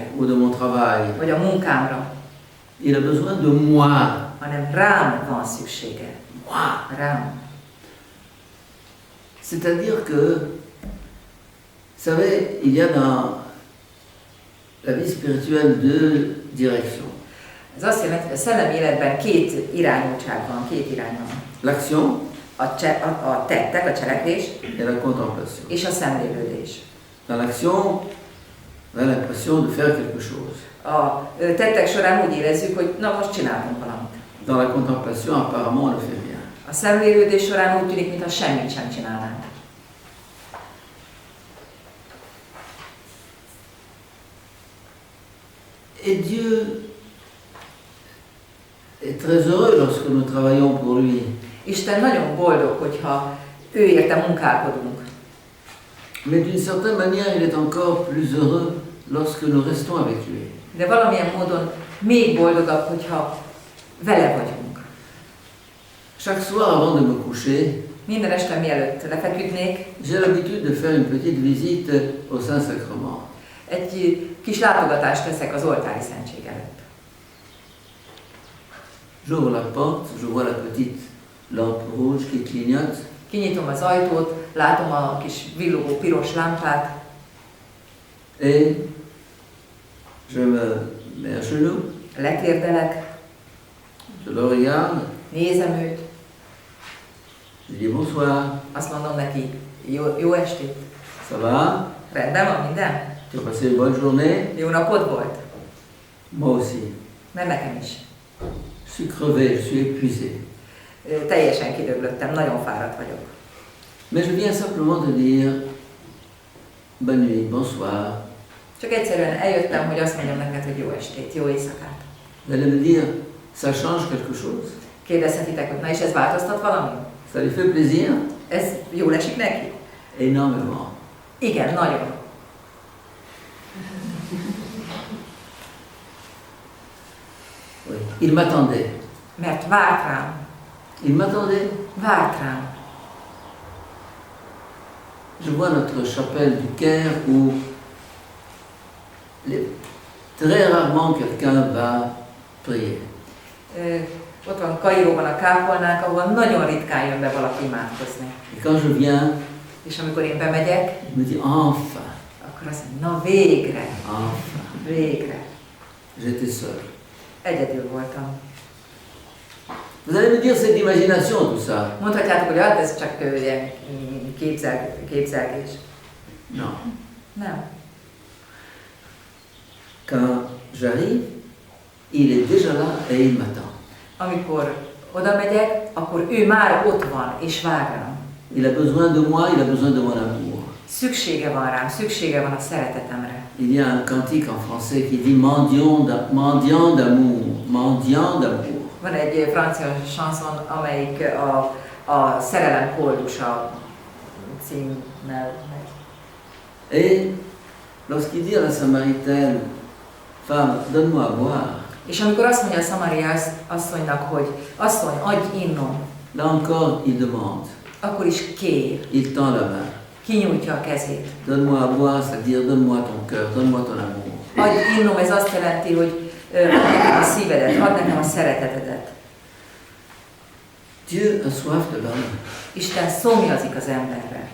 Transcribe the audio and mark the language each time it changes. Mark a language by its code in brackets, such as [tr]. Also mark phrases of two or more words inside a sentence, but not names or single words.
[fr] ou de mon travail. [hu] vagy a munkámra, [fr] Il a besoin de moi. [hu] hanem rám van szüksége. [fr] Moi. [hu] Rám. [fr] C'est-à-dire que, vous savez, il y a dans la vie spirituelle deux directions. [hu] Ez azt jelenti, hogy a szellemi életben két irányultság van, két irány van. [fr] L'action [hu] A tettek, a cselekvés [fr] et la contemplation. [hu] és a szemlélődés. [fr] Dans l'action, on a l'impression de faire quelque chose. [hu] A tettek során úgy érezzük, hogy na most csináltunk valamit. [fr] Dans la contemplation, apparemment, on ne fait rien. [hu] A szemlélődés során úgy tűnik, mintha semmit sem csinálnánk. [fr] Et Dieu est très heureux lorsque nous travaillons pour lui. [hu] Isten nagyon boldog, hogyha ő érte munkálkodunk. [fr] Mais d'une certaine manière, il est encore plus heureux lorsque nous restons avec lui. [hu] De valamilyen módon még boldogabb, hogyha vele vagyunk. [fr] Chaque soir, avant de me coucher, [hu] Minden este mielőtt lefeküdnék, [fr] j'ai l'habitude de faire une petite visite au Saint-Sacrement. [hu] egy kis látogatást teszek az oltári szentség előtt. [fr] J'ouvre la porte, je vois la petite lampe rouge qui clignote. [hu] Kinyitom az ajtót, látom a kis villogó piros lámpát, [fr] Et je me mets à genoux, [hu] letérdelek, [fr] je le regarde, [hu] nézem őt, [fr] Je dis bonsoir, [hu] Azt mondom neki, jó estét, [fr] ça va? [hu] rendben van minden? [fr] Tu as passé une bonne journée? [hu] Jó napod volt? [fr] Moi aussi. [hu] Mert nekem is. [fr] Je suis crevé, je suis épuisé. [hu] Teljesen kidöglöttem, nagyon fáradt vagyok. [fr] Mais je viens simplement te dire bonne nuit, bonsoir. [hu] Csak egyszerűen eljöttem, hogy azt mondjam neked, hogy jó estét, jó éjszakát. [fr] Vous allez me dire, ça change quelque chose? [hu] Kérdezhetitek, hogy na és ez változtat valami? [fr] Ça lui fait plaisir? [hu] Ez jól esik neki? [fr] Énormément. [hu] Igen, nagyon. [fr] Oui. Il m'attendait. [hu] Mert várt rám. [fr] Il m'attendait. [hu] Várt rám. [fr] Je vois notre chapelle du Caire où très rarement quelqu'un va prier. [hu] Ott van Kairóban a kápolnánk, ahol nagyon ritkán jön be valaki imádkozni. [fr] Et quand je viens, [hu] És amikor én bemegyek, [fr] je me dis enfin, [hu] akkor azt mondja, na végre, [fr] enfin. [hu] végre. [fr] J'étais seul. [hu] Egyedül voltam. [fr] Vous allez me dire, c'est de l'imagination tout ça. [hu] Mondhatjátok, hogy hát ez csak ilyen képzelgés. [fr] Non. [hu] Nem. [fr] Quand j'arrive, il est déjà là et il m'attend. [hu] Amikor oda megyek, akkor ő már ott van és vár rám. [fr] Il a besoin de moi, il a besoin de mon amour. [hu] Szüksége van rám, szüksége van a szeretetemre. [fr] Il y a un cantique en français qui dit mendiant d'amour, mendiant d'amour. [hu] Van egy francia chanson, amelyik a szerelem koldusa címmel megy. [fr] Et lorsqu'il dit à la Samaritaine, femme, donne-moi à boire, [hu] És amikor azt mondja a Szamaria asszonynak, hogy asszony, adj innom, [fr] là encore il demande, [hu] akkor is kér, [fr] il tend la main. [hu] kinyújtja a kezét. [fr] Donne-moi à boire, c'est-à-dire donne-moi ton cœur, donne-moi ton amour. [hu] Adj innom, ez azt jelenti, hogy add nekem a szívedet, add nekem a szeretetedet. [fr] Dieu a soif de l'homme. [hu] Isten szomjazik az emberre.